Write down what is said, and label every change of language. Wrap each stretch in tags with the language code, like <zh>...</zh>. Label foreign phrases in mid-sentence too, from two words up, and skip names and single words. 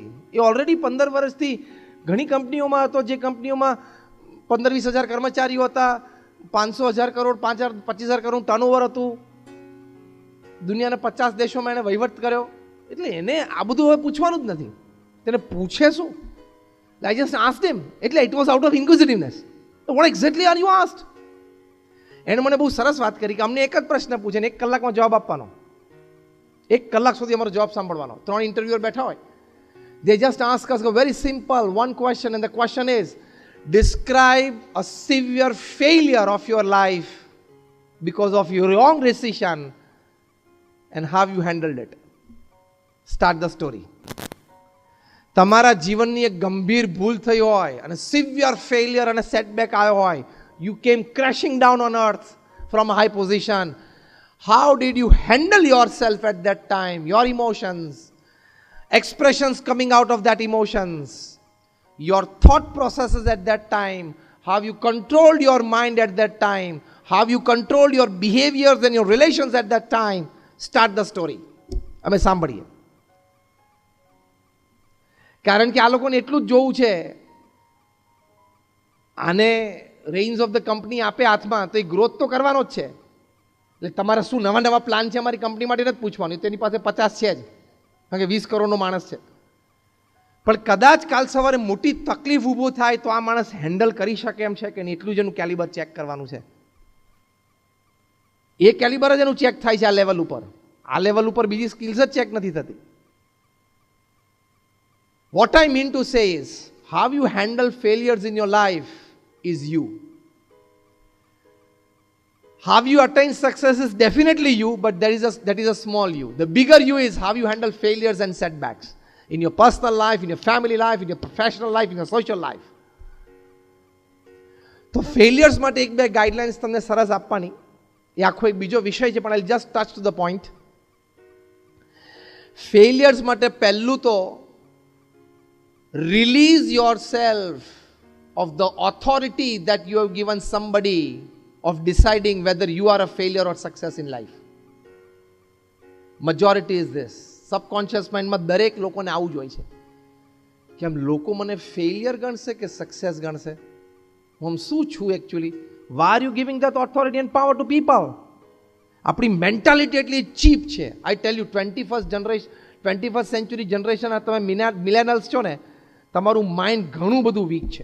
<gu>એ ઓલરેડી 15 વર્ષથી ઘણી કંપનીઓમાં હતો, જે કંપનીઓમાં 15-20 હજાર કર્મચારીઓ હતા, 500,000 કરોડ 25,000 કરોડ ટર્નઓવર હતું, દુનિયાના 50 દેશોમાં એને વહીવટ કર્યો. એટલે એને આ બધું હવે પૂછવાનું જ નથી. તેને પૂછે શું?</gu> <en>I just asked him.</en> <gu>એટલે</gu> <en>it was out of inquisitiveness. What exactly are you asked?</en> <gu>એને મને બહુ સરસ વાત કરી કે અમને એક જ પ્રશ્ન પૂછે ને 1 કલાકમાં જવાબ આપવાનો. 1 કલાક સુધી અમારો જવાબ સાંભળવાનો. 3 ઇન્ટરવ્યુઅર બેઠા હોય.</gu> <en>They just ask us a very simple one question, and the question is, describe a severe failure of your life because of your wrong decision and how you handled it. Start the story.</en> <gu>તમારા જીવનની એક ગંભીર ભૂલ થઈ હોય અને</gu> <en>severe failure</en> <gu>અને સેટબેક આવ્યો હોય,</gu> <en>you came crashing down on earth from a high position. How did you handle yourself at that time? Your emotions, expressions coming out of that emotions, your thought processes at that time, how you controlled your mind at that time, how you controlled your behaviors and your relations at that time. Start the story.</en> <gu>અમે સાંભળીએ. કારણ કે આ લોકોને એટલું જ જોવું છે, આને</gu> <en>reins of the company</en> <gu>આપે હાથમાં તો એ ગ્રોથ તો કરવાનો જ છે. એટલે તમારા શું નવા નવા પ્લાન છે અમારી કંપની માટે નથી પૂછવાનું, તેની પાસે 50 છે જ, કારણ કે 20 કરોડનો માણસ છે. પણ કદાચ કાલ સવારે મોટી તકલીફ ઊભો થાય તો આ માણસ હેન્ડલ કરી શકે એમ છે કે નહીં, એટલું જ એનું કેલિબર ચેક કરવાનું છે. એ કેલિબર જ એનું ચેક થાય છે આ લેવલ ઉપર. આ લેવલ ઉપર બીજી સ્કિલ્સ જ ચેક નથી થતી.</gu> <en>What I mean to say is, how you handle failures in your life is you. How you attain success is definitely you, but that is a small you. The bigger you is how you handle failures and setbacks in your personal life, in your family life, in your professional life, in your social life.</en> <gu>તો ફેલિયર્સ માટે 1-2 ગાઈડલાઇન્સ તમને સરસ આપવાની, એ આખો એક બીજો વિષય છે, પણ</gu> <en>I just touch to the point.</en> <gu>ફેલિયર્સ માટે પહેલું તો</gu> <en>release yourself of the authority that you have given somebody of deciding whether you are a failure or success in life. Majority is this. Subconscious mind</en> <gu>માં દરેક લોકોને આવું જ હોય છે કે આમ લોકો મને ફેલિયર ગણશે કે સક્સેસ ગણશે, હું શું છું એકચ્યુઅલી.</gu> <en>Why are you giving that authority and power to people?</en> <gu>આપણી મેન્ટાલિટી એટલી ચીપ છે.</gu> <en>I tell you, 21st century generation,</en> <gu>તમે મિલેનિયલ્સ છો ને, તમારું માઇન્ડ ઘણું બધું વીક છે.</gu>